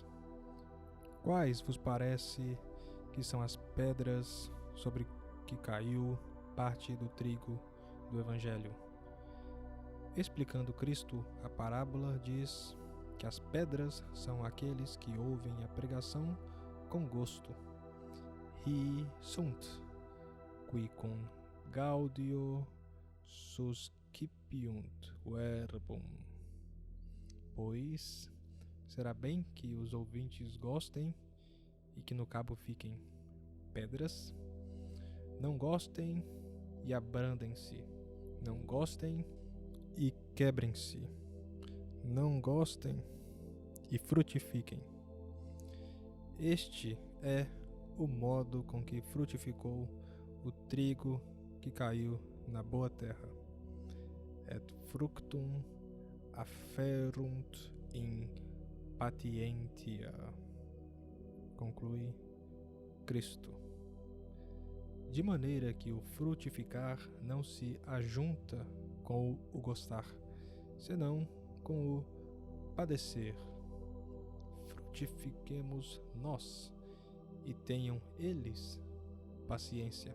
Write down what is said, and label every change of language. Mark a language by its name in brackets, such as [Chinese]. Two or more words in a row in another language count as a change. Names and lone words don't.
[Portuguese] Quais vos parece que são as pedras sobre que caiu parte do trigo do Evangelho? Explicando Cristo a parábola, diz que as pedras são aqueles que ouvem a pregação com gosto. [Latin] Hi sunt, qui cum gaudio suscipiunt verbum. [Portuguese] Pois será bem que os ouvintes gostem e que no cabo fiquem pedras. Não gostem e abrandem-se. Não gostem e quebrem-se. Não gostem e frutifiquem. Este é o modo com que frutificou o trigo que caiu na boa terra. [Latin] Et fructum afferunt in patientia. [Portuguese] Conclui Cristo. De maneira que o frutificar não se ajunta com o gostar, senão com o padecer. Frutifiquemos nós e tenham eles paciência.